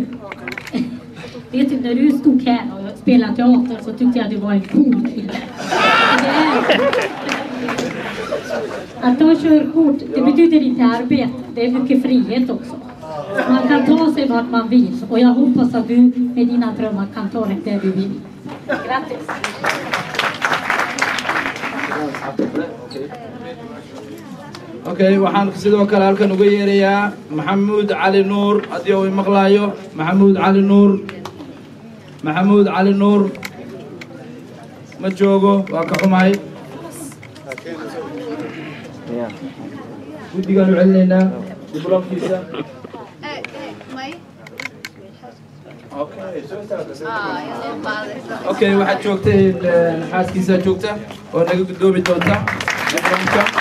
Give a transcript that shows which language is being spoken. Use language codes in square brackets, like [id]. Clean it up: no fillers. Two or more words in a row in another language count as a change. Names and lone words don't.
[sv] Vet du, när du stod här och spelade teater så tyckte jag att du var en cool kille. Att ta körkort, det betyder inte arbete. Det är mycket frihet också. Man kan ta sig vart man vill. Och jag hoppas att du med dina drömmar kan ta dig där du vill. Grattis! [so] Okay, waxaan sidoo kale halkan ugu yeerayaa Maxamuud Cali Nuur hadii uu maqlaayo Maxamuud Cali Nuur ma joogo waa ka xumahay guddigaan u celinaynaa diblomkiisa okay waxaad joogtay xaaskiisa joogta oo naga gudoomi doonta diblomka